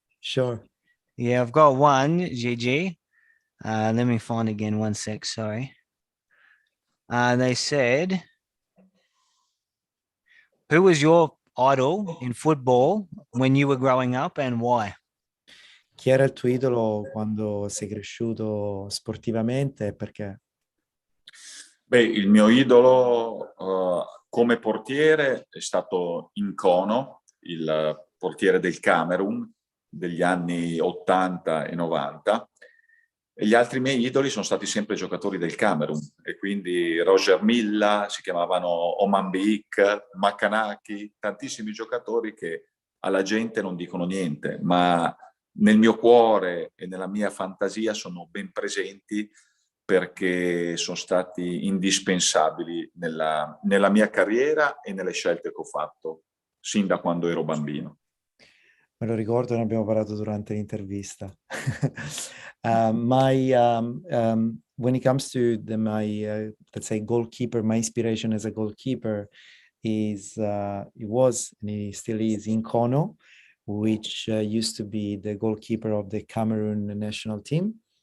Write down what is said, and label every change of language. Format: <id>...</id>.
<en>Sure. Yeah, I've got one, GG. Let me find again, 1 sec, sorry. They said, who was your idol in football when you were growing up and why?</en> <it>Chi era il tuo idolo quando sei cresciuto sportivamente e perché? Beh, il mio idolo come portiere è stato Nkono, il portiere del Camerun degli anni 80 e 90. E gli altri miei idoli sono stati sempre giocatori del Camerun, e quindi Roger Milla, si chiamavano Oman Bik, Makanaki, tantissimi giocatori che alla gente non dicono niente, ma nel mio cuore e nella mia fantasia sono ben presenti, perché sono stati indispensabili nella mia carriera e nelle scelte che ho fatto sin da quando ero bambino. Me lo ricordo, ne abbiamo parlato durante l'intervista.</it> <en>When it comes to let's say goalkeeper, my inspiration as a goalkeeper it was and it still is Nkono, which used to be the goalkeeper of the Cameroon national team.</en>